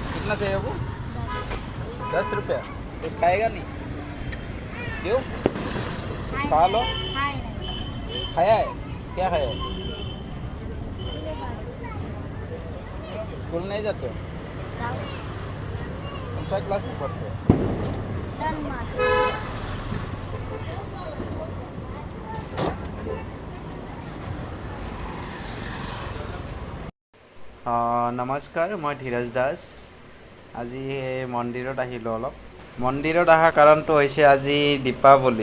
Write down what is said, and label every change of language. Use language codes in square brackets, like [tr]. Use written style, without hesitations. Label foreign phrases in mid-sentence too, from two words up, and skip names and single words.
[hi] कितना चाहिए वो? 10 रुपया। कुछ खाएगा नहीं? क्यों? खा लो। खाया है? क्या खाया है? स्कूल नहीं जाते हो? कौन सा क्लास में पढ़ते हो? [as] নমস্কাৰ, মই ধীৰজ দাস। আজি মন্দিৰত আহিলোঁ অলপ। মন্দিৰত অহাৰ কাৰণটো হৈছে আজি দীপাৱলী।